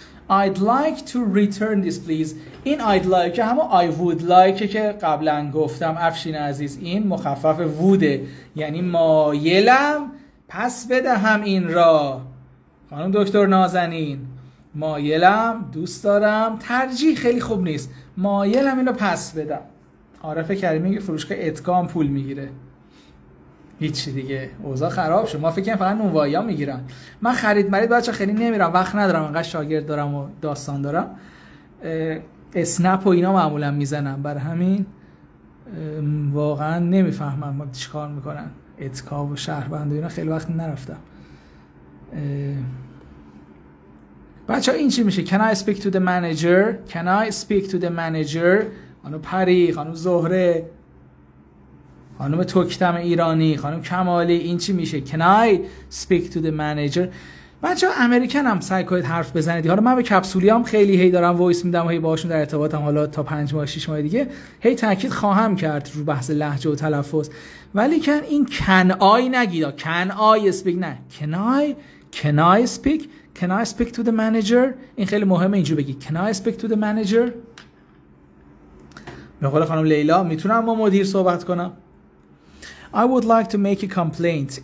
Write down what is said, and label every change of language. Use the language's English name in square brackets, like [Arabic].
[English] I'd like to return this please. [Persian] این [English] I'd like [Persian] که همون [English] I would like [Persian] که قبلا گفتم افشین عزیز، این مخفف ووده، یعنی مایلم پس بدهم این را. خانم دکتر نازنین مایلم، دوست دارم، ترجیح خیلی خوب نیست، مایلم اینو پس بدم. عارف کریمی که فروشگاه اتکام پول میگیره، هیچی دیگه اوضاع خراب شد. ما فکر کنم فقط نونوایی‌ها میگیرن. من خرید بچا خیلی نمیرم، وقت ندارم، انقدر شاگرد دارم و داستان دارم. اسنپ و اینا معمولا میزنم، برای همین واقعا نمیفهمم ما چیکار میکنن. اتکا و شهروند و اینا خیلی وقت نرفتم. بچا این چی میشه؟ [English] Can I speak to the manager? Can I speak to the manager؟ [Persian] خانم پری، خانم زهره، خانم توکتم ایرانی، خانم کمالی، این چی میشه؟ Can I speak to the manager؟ بچه‌ها امریکن هم سعی کنید حرف بزنید. حالا من به کپسولی هم خیلی هی دارم وایس میدم و هی باهاشون در ارتباطم، حالا تا 5 ماه 6 ماه دیگه هی تاکید خواهم کرد رو بحث لهجه و تلفظ. ولی کن این [English] can I [Persian] نگید، [English] can I speak [Persian] نه، [English] can I speak؟ Can I speak to the manager؟ [Persian] این خیلی مهمه اینجوری بگی [English] Can I speak to the manager؟ [Persian] به قول خانم لیلا میتونم با مدیر صحبت کنم؟ [English] I would like to make a complaint.